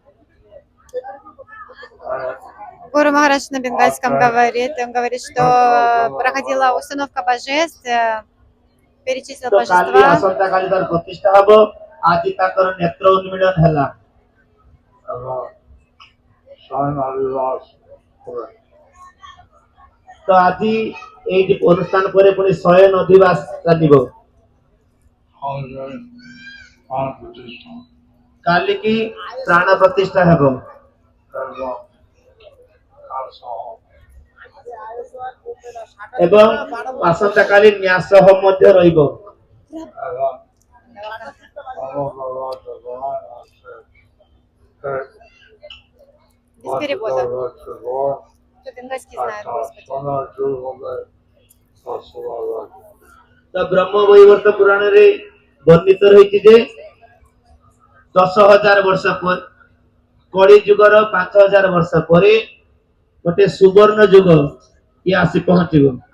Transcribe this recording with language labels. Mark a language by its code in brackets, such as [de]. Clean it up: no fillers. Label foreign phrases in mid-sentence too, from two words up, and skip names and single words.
[ru] Гуру Махарадж на бенгальском говорит. Он говорит, что проходила установка божеств, перечислил [or] ତ କାଲି [ru] божества. [or] ଆସନ୍ତା କାଲି ତାର ପ୍ରତିଷ୍ଠା ହବ। ଆଜି ତାଙ୍କର ନେତ୍ର ଉନ୍ମିଳନ ହେଲା। ତ ଆଜି ଏଇଠି ଅନୁଷ୍ଠାନ ପରେ ପୁଣି ଶୟନ ଅଧିବାସ ଚାଲିବ। କାଲିକି ପ୍ରାଣ ପ୍ରତିଷ୍ଠା ହେବ ଏବଂ ଆସନ୍ତା କାଲି ନ୍ୟାସ ହୋମ ମଧ୍ୟ ରହିବ। [ru] Без перевода. Кто бенгальский знает, Господи. [or] ତ ବ୍ରହ୍ମ ବୈବର୍ତ ପୁରାଣରେ ବର୍ଣ୍ଣିତ ରହିଛି ଯେ 10,000 ବର୍ଷ ପରେ କଳି ଯୁଗର 5,000 ବର୍ଷ ପରେ ଗୋଟେ ସୁବର୍ଣ୍ଣ ଯୁଗ ଇଏ ଆସି ପହଞ୍ଚିବ।